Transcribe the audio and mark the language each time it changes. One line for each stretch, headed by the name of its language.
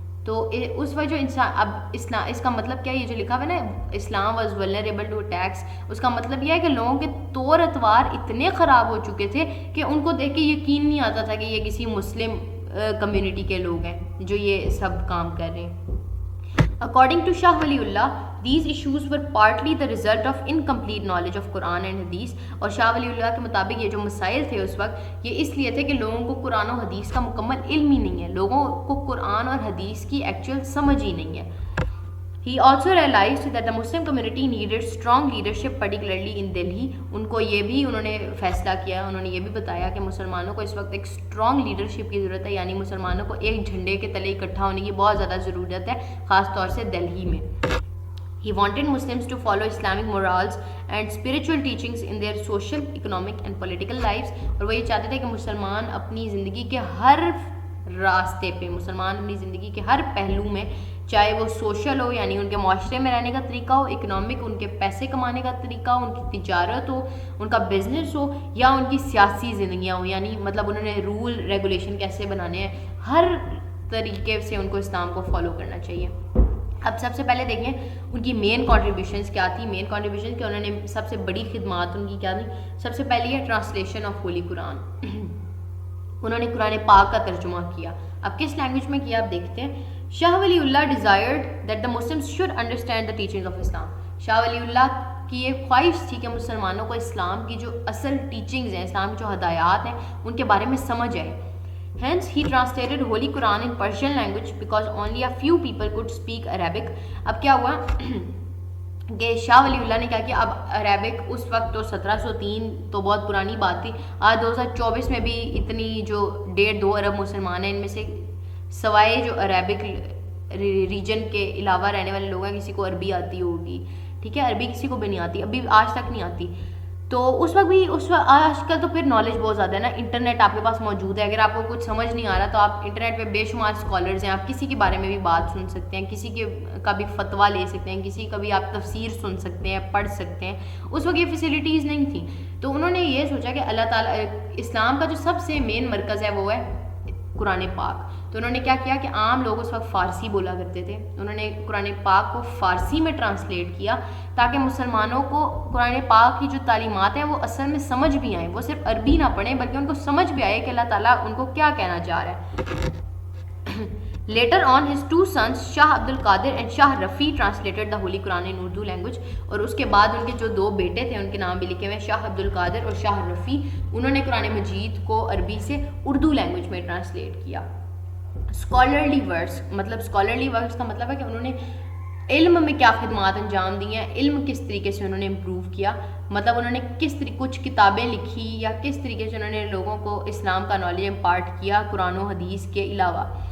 Urdu: تو اس وجہ انسان اب اسلام, اس کا مطلب کیا ہے, یہ جو لکھا ہوا ہے نا اسلام
English: was vulnerable to attacks,
Urdu: اس کا مطلب یہ ہے کہ لوگوں کے طور اطوار اتنے خراب ہو چکے تھے کہ ان کو دیکھ کے یقین نہیں آتا تھا کہ یہ کسی مسلم کمیونٹی کے لوگ ہیں جو یہ سب کام کر رہے ہیں.
English: According to Shah Wali Allah, these issues were partly the result of incomplete knowledge of Quran and Hadith.
Urdu: اور شاہ ولی اللہ کے مطابق یہ جو مسائل تھے اس وقت, یہ اس لیے تھے کہ لوگوں کو قرآن و حدیث کا مکمل علم ہی نہیں ہے, لوگوں کو قرآن اور حدیث کی ایکچوئل سمجھ ہی نہیں ہے.
English: He also realized that the Muslim community needed strong leadership, particularly in Delhi.
Urdu: ان کو یہ بھی انہوں نے فیصلہ کیا, انہوں نے یہ بھی بتایا کہ مسلمانوں کو اس وقت ایک اسٹرانگ لیڈرشپ کی ضرورت ہے, یعنی مسلمانوں کو ایک جھنڈے کے تلے اکٹھا ہونے کی بہت زیادہ ضرورت ہے, خاص طور سے دلہی میں.
English: He wanted Muslims to follow Islamic morals and spiritual teachings in their social, economic and political lives.
Urdu: اور وہ یہ چاہتے تھے کہ مسلمان اپنی زندگی کے ہر راستے پہ, مسلمان اپنی زندگی کے ہر پہلو میں, چاہے وہ سوشل ہو یعنی ان کے معاشرے میں رہنے کا طریقہ ہو, اکنامک ان کے پیسے کمانے کا طریقہ ہو, ان کی تجارت ہو, ان کا بزنس ہو, یا ان کی سیاسی زندگیاں ہو, یعنی مطلب انہوں نے رول ریگولیشن کیسے بنانے ہیں, ہر طریقے سے ان کو اسلام کو فالو کرنا چاہیے. اب سب سے پہلے دیکھیں ان کی مین کنٹریبیوشنز کیا تھی. مین کنٹریبیوشن کہ انہوں نے سب سے بڑی خدمات ان کی کیا تھی. سب سے پہلی ہے
English: Translation of holy Quran.
Urdu: انہوں نے قرآن پاک کا ترجمہ کیا. اب کس لینگویج میں کیا آپ دیکھتے ہیں.
English: Shah Waliullah desired that the Muslims should understand the teaching of Islam.
Urdu: شاہ ولی اللہ کی یہ خواہش تھی کہ مسلمانوں کو اسلام کی جو اصل ٹیچنگز ہیں, اسلام کی جو ہدایات ہیں, ان کے بارے میں سمجھ آئے.
English: Hence he translated Holy Quran in Persian language because only a few people could speak Arabic.
Urdu: اب کیا ہوا کہ شاہ ولی اللہ نے کیا کیا, اب عربک اس وقت تو 1703 تو بہت پرانی بات تھی, آج 2024 میں بھی اتنی جو 1.5-2 ارب مسلمان ہیں, ان میں سے سوائے جو عربک ریجن کے علاوہ رہنے والے لوگ ہیں کسی کو عربی آتی ہوگی, ٹھیک ہے, عربی کسی کو بھی نہیں آتی, ابھی آج تک نہیں آتی. تو اس وقت آج کل تو پھر نالج بہت زیادہ ہے نا, انٹرنیٹ آپ کے پاس موجود ہے, اگر آپ کو کچھ سمجھ نہیں آ رہا تو آپ انٹرنیٹ پہ بے شمار اسکالرز ہیں, آپ کسی کے بارے میں بھی بات سن سکتے ہیں, کسی کے کا بھی فتویٰ لے سکتے ہیں, کسی کا بھی آپ تفسیر سن سکتے ہیں, پڑھ سکتے ہیں. اس وقت یہ فیسلٹیز نہیں تھیں, تو انہوں نے یہ سوچا کہ اللہ تعالیٰ اسلام کا جو سب سے مین مرکز ہے وہ ہے قرآن پاک. تو انہوں نے کیا کیا کہ عام لوگ اس وقت فارسی بولا کرتے تھے, انہوں نے قرآن پاک کو فارسی میں ٹرانسلیٹ کیا تاکہ مسلمانوں کو قرآن پاک کی جو تعلیمات ہیں وہ اصل میں سمجھ بھی آئیں, وہ صرف عربی نہ پڑھیں بلکہ ان کو سمجھ بھی آئے کہ اللہ تعالیٰ ان کو کیا کہنا چاہ رہا ہے.
English: Later on his two sons Shah Abdul Qadir and Shah Rafi translated the Holy Quran in Urdu language.
Urdu: اور اس کے بعد ان کے جو 2 بیٹے تھے ان کے نام بھی لکھے ہوئے ہیں, شاہ عبد القادر اور شاہ رفیع, انہوں نے قرآن مجید کو عربی سے اردو لینگویج میں ٹرانسلیٹ کیا. اسکالرلی ورکس, مطلب اسکالرلی ورکس کا مطلب ہے کہ انہوں نے علم میں کیا خدمات انجام دی ہیں, علم کس طریقے سے انہوں نے امپروو کیا, مطلب انہوں نے کس طریقے کچھ کتابیں لکھی یا کس طریقے سے انہوں نے لوگوں کو اسلام کا نالج امپارٹ کیا قرآن و حدیث کے علاوہ.